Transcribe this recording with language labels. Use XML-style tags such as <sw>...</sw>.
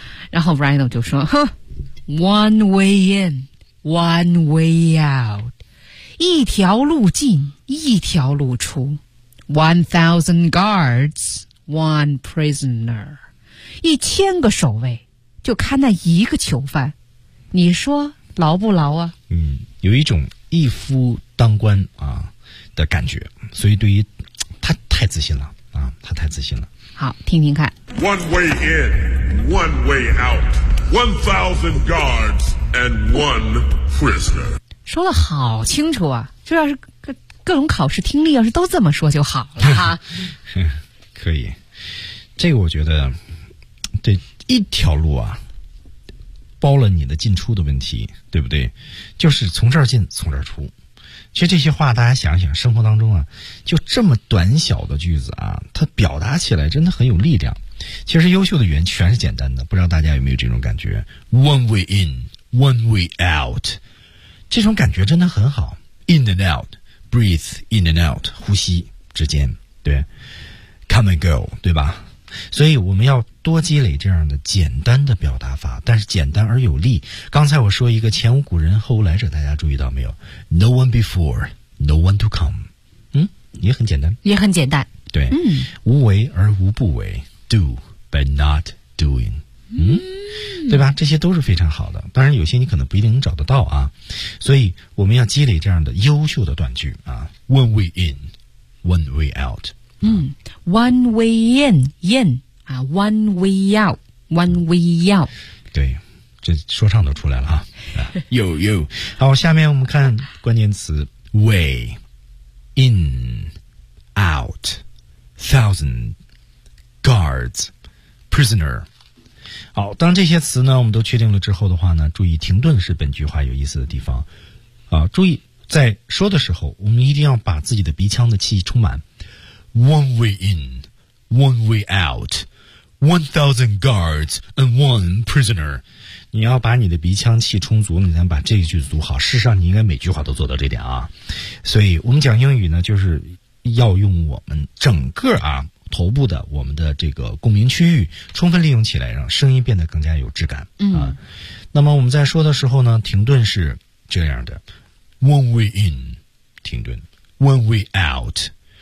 <zh>然后 Rhino 就说：“哼 ，</zh> <en>One way in, one way out，</en> <zh>一条路进，一条路出。</zh> <en>1,000 guards, one prisoner，</en> <zh>1,000个守卫，就看那一个囚犯，你说牢不牢啊？嗯，有一种一夫当关啊的感觉，所以对于他太自信了啊，他太自信了。好，听听看。</zh> <en>One way in, one way out. 1,000 guards and one prisoner.</en> <zh>说了好清楚啊，这要是各种考试听力要是都这么说就好了哈。可以，这个我觉得这一条路啊包了你的进出的问题，对不对？就是从这儿进从这儿出。其实这些话大家想想，生活当中啊就这么短小的句子啊，它表达起来真的很有力量。其实优秀的语言全是简单的，不知道大家有没有这种感觉，</zh> <en>One way in, one way out，</en> <zh>这种感觉真的很好。</zh> <en>In and out, breathe in and out，</en> <zh>呼吸之间，对，</zh> <en>Come and go， 对吧？</en> <zh>所以我们要多积累这样的简单的表达法，但是简单而有力。刚才我说一个前无古人后无来者，大家注意到没有？</zh> <en>No one before, no one to come。</en> <zh>嗯，也很简单，也很简单，对。嗯，无为而无不为，</zh> <en>Do by not doing。</en> <zh>嗯，对吧？这些都是非常好的，当然有些你可能不一定能找得到啊。所以我们要积累这样的优秀的断句啊，</zh> <en>One way in, one way out。嗯， one way in, in, 啊， one way out, one way out。</en> <zh>对，这说唱都出来了啊。有有。好，下面我们看关键词 way, in, out, thousand, guards, prisoner。好，当这些词呢我们都确定了之后的话呢，注意停顿是本句话有意思的地方。啊，注意在说的时候我们一定要把自己的鼻腔的气充满。</zh> <en>One way in, one way out, 1,000 guards and one prisoner.</en> <zh>你要把你的鼻腔气充足，你才把这一句读好。事实上，你应该每句话都做到这点啊。所以我们讲英语呢，就是要用我们整个啊头部的我们的这个共鸣区域充分利用起来，让声音变得更加有质感。嗯。啊、那么我们在说的时候呢，停顿是这样的 ：</zh> <en>One way in,</en> <zh>停顿 ；</zh> <en>One way out。</en>